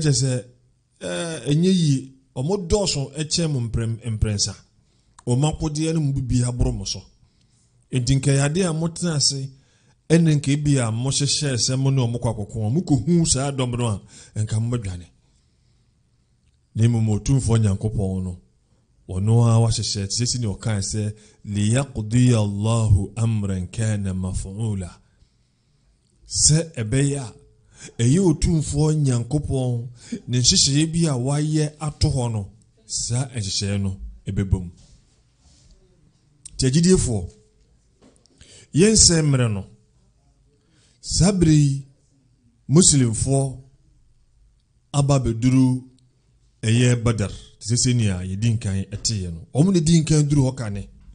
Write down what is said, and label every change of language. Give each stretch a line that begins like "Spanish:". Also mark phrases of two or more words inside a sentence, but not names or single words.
Akan: kyerɛ sɛ enye yi ɔmo dɔso ɛkyɛ mo mprensa o makodeɛ no mu bi aboro mo so entinka yade a mo tena ase ɛne nka bi a mo hyehyɛ sɛ mo ne ɔmo kwakɔkɔ mo ko hu saa dɔm no a enka mo badwane ne mo motumfo Nyankopɔn no Wanoa wahyehyɛ sisi ne ɔkan sɛ
Arabic: ليقضي الله أمرا كان
Akan: maf'ula sɛ ɛbɛyɛ a ɛyɛ otumfoɔ Nyankopɔn ne nhyehyɛeɛ bi a wayɛ ato hɔ no saa nhyehyɛeɛ no ɛbɛbom tiagyidiefo yɛnsɛ mmerɛ no saa bere yi muslimfoɔ aba bɛduru ɛyɛ Badar sese ni a yɛdi nkan ɛteɛ no ɔmo ne di nkan duru hɔ kane